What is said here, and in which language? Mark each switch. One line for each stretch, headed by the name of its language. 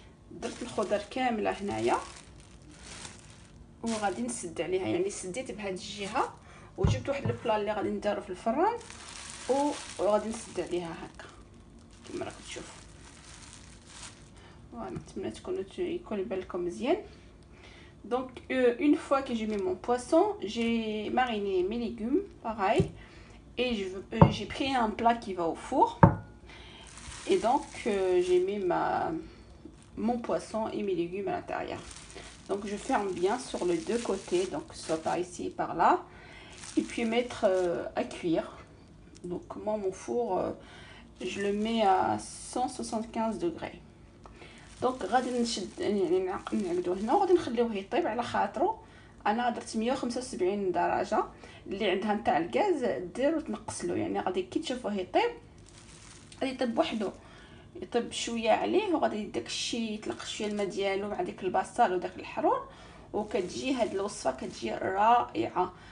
Arabic: درت الخضر كامله هنايا وغادي نسد عليها، يعني سديت بهذه الجهه وجبت واحد البلا اللي غادي نديرو في الفران وغادي نسد عليها هكا كما راكم تشوفوا. فوالا نتمنى يكون يبان لكم مزيان.
French: Donc une fois que j'ai mis mon poisson, j'ai mariné mes légumes pareil et j'ai pris un plat qui va au four et donc j'ai mis mon poisson et mes légumes à l'intérieur. Donc je ferme bien sur les deux côtés, donc soit par ici et par là, et puis mettre à cuire. Donc moi mon four je le mets à 175 degrés.
Arabic: دونك غادي نشد يعني نعقدوه هنا وغادي نخليوه يطيب على خاطرو. انا درت 175 درجه، اللي عندها نتاع الغاز دير وتنقصلو، يعني غادي كي تشوفوه يطيب غادي يطيب وحده، يطيب شويه عليه وغادي داكشي يطلق شويه الماء ديالو مع ديك البصل وداك الحرون، وكتجي هاد الوصفه كتجي رائعه.